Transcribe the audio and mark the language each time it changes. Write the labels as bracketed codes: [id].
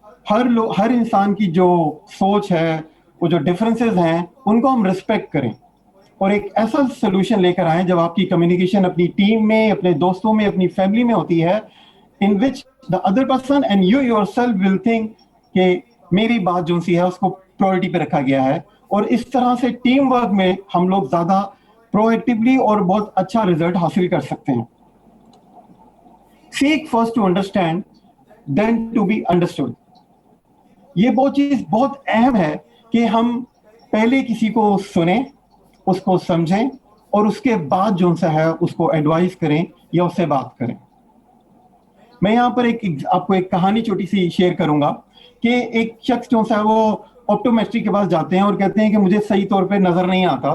[ur] ہر انسان کی جو سوچ ہے, وہ جو ڈفرینسز ہیں, ان کو ہم ریسپیکٹ کریں اور ایک ایسا سولوشن لے کر آئیں جب آپ کی کمیونیکیشن اپنی ٹیم میں, اپنے دوستوں میں, اپنی فیملی میں ہوتی ہے, [en] in which the other person and you yourself will think [ur] کہ میری بات جو سی ہے اس کو پرائورٹی پہ رکھا گیا ہے. اور اس طرح سے ٹیم ورک میں ہم لوگ زیادہ پرو ایکٹیولی اور بہت اچھا ریزلٹ حاصل کر سکتے ہیں. [en] Seek first to understand, then to be understood. [ur] یہ چیز بہت اہم ہے کہ ہم پہلے کسی کو سنیں, اس کو سمجھیں اور اس کے بعد جو سا ہے اس کو ایڈوائز کریں یا اس سے بات کریں. میں یہاں پر آپ کو ایک کہانی چھوٹی سی شیئر کروں گا کہ ایک شخص جو سا ہے وہ آپٹومیٹرک کے پاس جاتے ہیں اور کہتے ہیں کہ مجھے صحیح طور پہ نظر نہیں آتا.